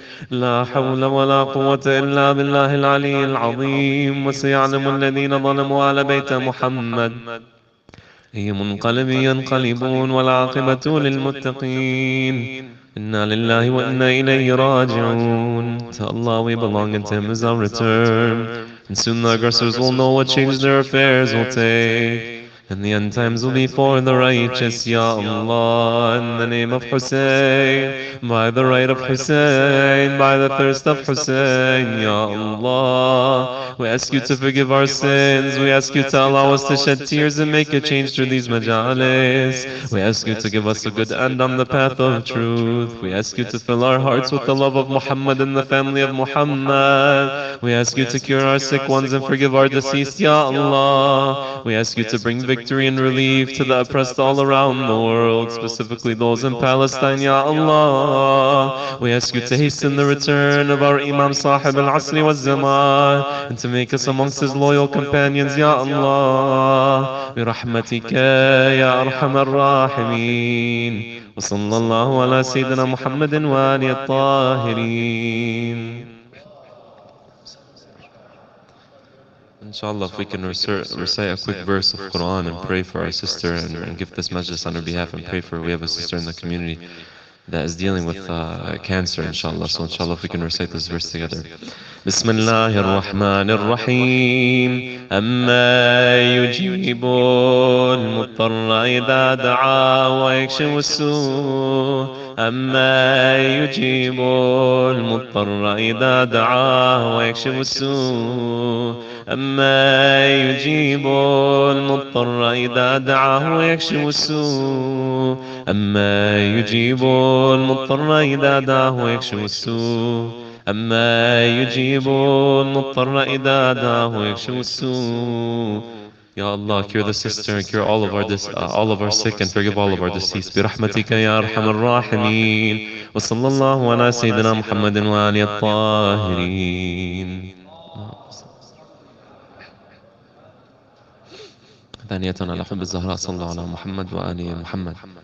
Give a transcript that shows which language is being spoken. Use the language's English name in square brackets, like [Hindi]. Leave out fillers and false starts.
[Arabic] لا حول ولا قوة إلا بالله العلي العظيم. وسيعلم الذين ظلموا على بيت محمد أي منقلب ينقلبون والعاقبة للمتقين. إنا لله وإنا إليه راجعون. [English] To Allah we belong and to Him is our return. And soon the aggressors will know what change their affairs will take. And the end times will be for the righteous, Ya Allah, in the name of Hussein, by the right of Hussein, by the thirst of Hussein, Ya Allah. We ask you to forgive our sins. We ask you to allow us to shed tears and make a change through these majalis. We ask you to give us a good end on the path of truth. We ask you to fill our hearts with the love of Muhammad and the family of Muhammad. We ask you to cure our sick ones and forgive our deceased, Ya Allah. We ask you to bring victory and relief to the oppressed all around the world, specifically those in Palestine, Ya Allah. We ask you to hasten the return of our Imam Sahib al-Asri wal-Zaman and to make us amongst his loyal companions, Ya Allah. [Arabic] برحمتك يا أرحم الراحمين. وصلى الله على سيدنا محمد وآله الطاهرين. [English] Inshallah, if we can recite a quick verse of Quran and pray for our sister and give this majlis on her behalf and pray for her. We have a sister in the community that is dealing with cancer, inshallah. So inshallah, if we can recite this verse together. [Arabic] بسم الله الرحمن الرحيم. أما يجيب المضطر إذا دعا ويكشف السوء. أما يجيب المضطر إذا دعا ويكشف السوء. أما يجيب المضطر إذا دعاه ويكشف السوء. أما يجيب المضطر إذا دعاه ويكشف السوء. أما يجيب المضطر إذا دعاه ويكشف السوء. [English] Ya Allah, cure the sister and cure all of our sick and forgive all of our deceased. [Arabic] برحمتك يا أرحم الراحمين. وصلى الله على سيدنا محمد وآله الطاهرين. ثانية على حب الزهراء صلى الله على محمد وآل محمد.